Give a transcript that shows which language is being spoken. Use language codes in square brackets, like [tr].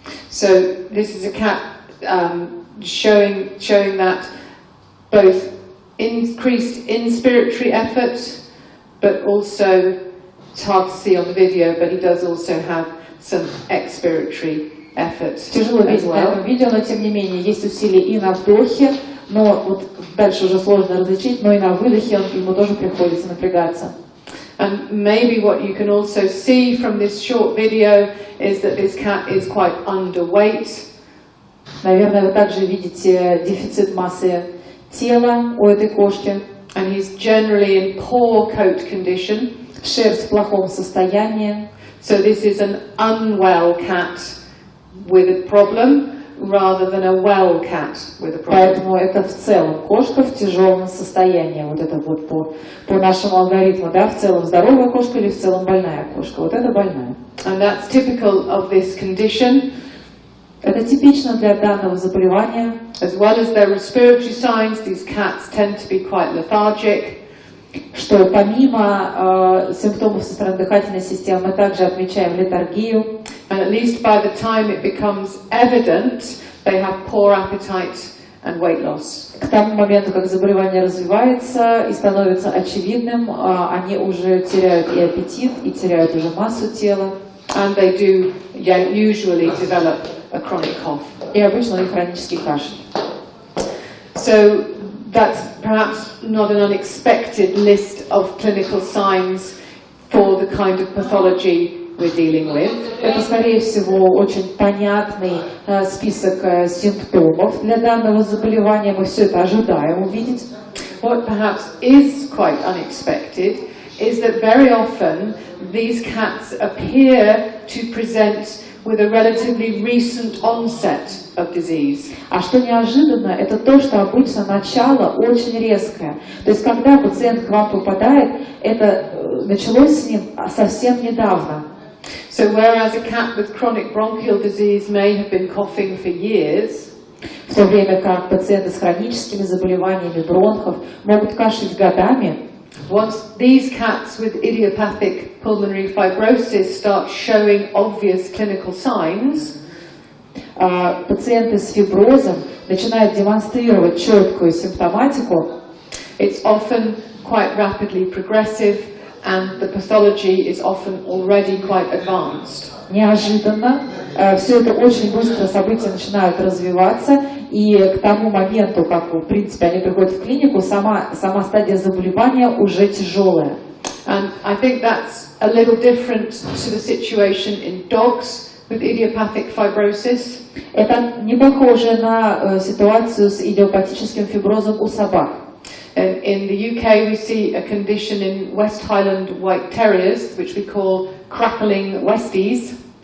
[en] So this is a cat showing that both increased inspiratory effort but also, it's hard to see on the video, but he does also have some expiratory effort. [ru] Тяжело видеть на этом видео, но тем не менее есть усилия и на вдохе, но вот дальше уже сложно различить, но и на выдохе ему тоже приходится напрягаться. [en] And maybe what you can also see from this short video is that this cat is quite underweight. [ru] Наверное, вы также видите дефицит массы тела у этой кошки. [en] And he's generally in poor coat condition. [ru] Шерсть в плохом состоянии. [en] So this is an unwell cat with a problem rather than a well cat with a problem. [ru] Поэтому это в целом кошка в тяжелом состоянии. Вот это вот по нашему алгоритму, да, в целом здоровая кошка или в целом больная кошка. Вот это больная. [en] And that's typical of this condition. [ru] Это типично для данного заболевания. [en] As well as their respiratory signs, these cats tend to be quite lethargic. [ru] Что помимо симптомов со стороны дыхательной системы мы также отмечаем летаргию. [en] And at least by the time it becomes evident, they have poor appetite and weight loss. [ru] К тому моменту, как заболевание развивается и становится очевидным, они уже теряют и аппетит, и теряют уже массу тела. [en] And they do usually develop a chronic cough. [ru] И обычно у них хронический кашель. [en] So that's perhaps not an unexpected list of clinical signs for the kind of pathology we're dealing with. [ru] Это, скорее всего, очень понятный список симптомов для данного заболевания. Мы все это ожидаем увидеть. [en] What perhaps is quite unexpected is that very often these cats appear to present with a relatively recent onset of disease. [ru] А что неожиданно, это то, что обычно начало очень резкое. То есть, когда пациент к вам попадает, это началось с ним совсем недавно. [en] So whereas a cat with chronic bronchial disease may have been coughing for years, [ru] в то время как пациенты с хроническими заболеваниями бронхов могут кашлять годами, [en] once these cats with idiopathic pulmonary fibrosis start showing obvious clinical signs, [ru] пациенты с фиброзом начинают демонстрировать четкую симптоматику, [en] it's often quite rapidly progressive and the pathology is often already quite advanced. [ru] Неожиданно все это очень быстро события начинают развиваться, и к тому моменту, как в принципе они приходят в клинику, сама стадия заболевания уже тяжелая. [en] And I think that's a little different to the situation in dogs with idiopathic fibrosis. [ru] Это не похоже на ситуацию с идиопатическим фиброзом у собак. [en] In the UK we see a condition in West Highland White Terriers, which we call crackling Westies.